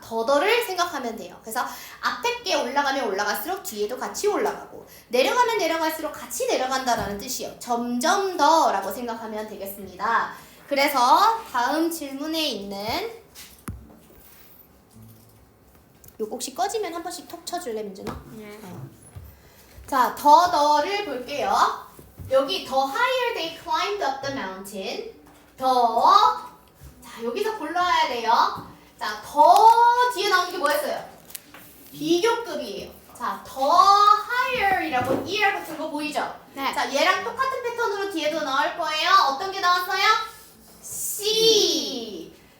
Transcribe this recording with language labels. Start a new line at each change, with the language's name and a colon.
Korean: 더더를 생각하면 돼요. 그래서 앞에 게 올라가면 올라갈수록 뒤에도 같이 올라가고 내려가면 내려갈수록 같이 내려간다라는 뜻이에요. 점점 더라고 생각하면 되겠습니다. 그래서 다음 질문에 있는 요거 혹시 꺼지면 한 번씩 톡 쳐줄래 민준아? 네. 자, 더를 볼게요.
English: 여기 the higher they climbed up the mountain.
Korean: 자, 여기서 골라야 돼요. 자, 더 뒤에 나오는 게 뭐였어요? 비교급이에요. 자, 더 higher이라고 er 붙은 거 보이죠? 네. 자, 얘랑 똑같은 패턴으로 뒤에도 나올 거예요. 어떤 게 나왔어요? C.